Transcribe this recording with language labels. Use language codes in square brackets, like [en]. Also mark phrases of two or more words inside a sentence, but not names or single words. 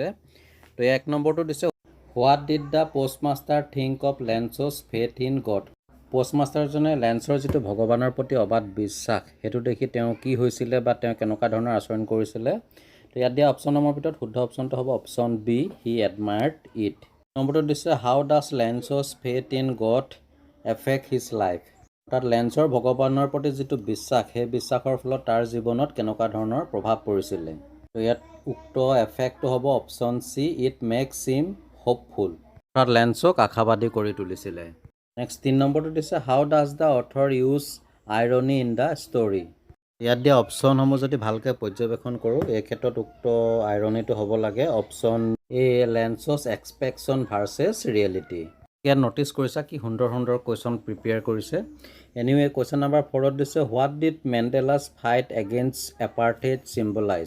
[as] তো 1 নম্বৰটো দিছে [en] What did the postmaster think of Lencho's faith in God. [as] পোষ্টমাষ্টাৰজনে লেঞ্চৰ যিটো ভগৱানৰ প্ৰতি অবাধ বিশ্বাস, সেইটো দেখি তেওঁ কি হৈছিলে বা তেওঁ কেনেকুৱা ধৰণৰ আচৰণ কৰিছিলে। তো ইয়াত দিয়া অপশ্যনসমূহৰ ভিতৰত শুদ্ধ অপশ্যনটো হ'ব [en] option B, he admired it. [as] নম্বৰটো দিছে [en] How does Lencho's faith in God affect his life. [as] অৰ্থাৎ লেঞ্চৰ ভগৱানৰ প্ৰতি যিটো বিশ্বাস, সেই বিশ্বাসৰ ফলত তাৰ জীৱনত কেনেকুৱা ধৰণৰ প্ৰভাৱ পৰিছিলে। তো ইয়াত উক্ত এফেক্টটো হ'ব [en] option C, It makes him hopeful. [as] অৰ্থাৎ লেঞ্চক আশাবাদী কৰি তুলিছিলে। নেক্সট 3 নম্বৰটো দিছে [en] How does the author use irony in the story. [as] ইয়াত দিয়া অপশ্যনসমূহ যদি ভালকৈ পৰ্যবেক্ষণ কৰোঁ, এই ক্ষেত্ৰত উক্ত আইৰনিটো হ'ব লাগে [en] option A, Lencho's expectation versus reality. [as] ইয়াত ন'টিছ কৰিছা কি সুন্দৰ সুন্দৰ [en] question prepare [as] কৰিছে। [en] Anyway question number 4ত দিছে what did Mandela's fight against apartheid symbolise।